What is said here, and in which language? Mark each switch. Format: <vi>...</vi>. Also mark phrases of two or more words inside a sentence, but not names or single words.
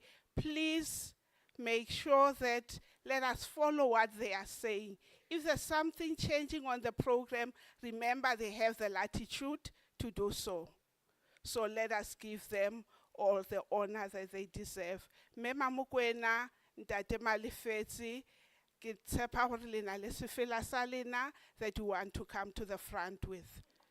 <en>Please make sure that let us follow what they are saying. If there's something changing on the program, remember they have the latitude to do so. So let us give them all the honor that they deserve.</en> <st>Mema Mukwena, Ntate Malifetsi, ke tshepa hore le na le sefela sa lena</st> <en>that you want to come to the front with.</en>